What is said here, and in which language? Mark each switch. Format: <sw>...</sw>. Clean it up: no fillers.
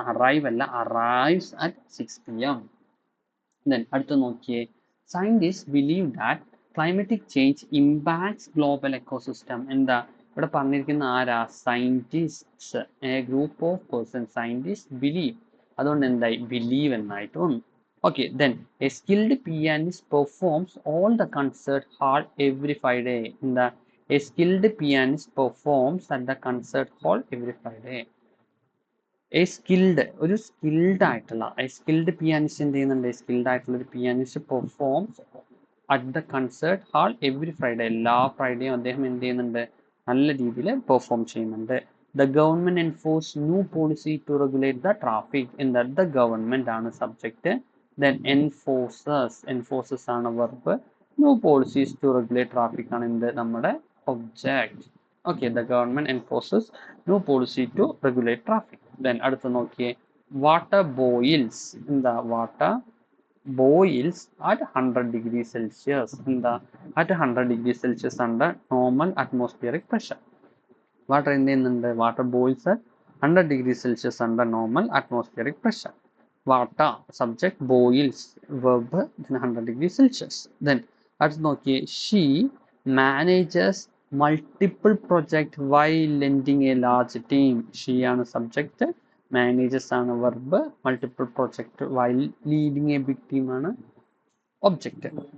<en>arrive അല്ല, arrives at 6 PM. Then അടുത്ത നോക്കിയേ, scientists believe that climatic change impacts global ecosystem.</en> <ml>എന്താ? ഇവിടെ പറഞ്ഞിരിക്കുന്ന ആരാ?</ml> <en>Scientists, a group of persons. Scientist believe,</en> <ml>അതുകൊണ്ട് എന്തായി? ബിലീവ് എന്നായിട്ട് വന്നു.</ml> <en>Okay, then a skilled pianist performs all the concert hall every Friday.</en> <ml>എന്താ?</ml> <en>A skilled pianist performs at the concert hall every Friday.</en> <ml>A skilled, ഒരു skilled ആയിട്ടുള്ള,</ml> <en>a skilled pianist</en> <ml>എന്ത് ചെയ്യുന്നുണ്ട്? Skilled ആയിട്ടുള്ള ഒരു</ml> <en>Pianist performs at the concert hall every Friday.</en> <ml>എല്ലാ ഫ്രൈഡേയും അദ്ദേഹം എന്ത് ചെയ്യുന്നുണ്ട്? നല്ല രീതിയിൽ പെർഫോം ചെയ്യുന്നുണ്ട്.</ml> <en>The government enforce new policy to regulate the traffic. എന്താ?</en> <ml>ദ ഗവൺമെന്റ് ആണ് സബ്ജക്റ്റ്. ദെൻ എൻഫോഴ്സസ് ആണ് verb.</ml> <en>new policies to regulate traffic</en> <ml>ആണ് എന്ത്? നമ്മുടെ object.</ml> <en>Okay, the government enforces new policy to regulate traffic.</en> <ml>Then അടുത്ത് നോക്കിയേ,</ml> <en>Water boils.</en> <ml>എന്താ?</ml> <en>Water boils at 100 degrees Celsius. എന്താ? at 100 degrees Celsius under normal atmospheric pressure.</en> <ml>Water എന്ത് ചെയ്യുന്നുണ്ട്?</ml> <en>Water boils at 100 degrees Celsius under normal atmospheric pressure. Water subject, boils verb, 100 degrees Celsius. then</en> <ml>അടുത്ത് നോക്കിയേ,</ml> <en>she manages multiple project while lending a large team. she ആണ് subject, manages ആണ് verb, multiple project while leading a big team ആണ് object.</en>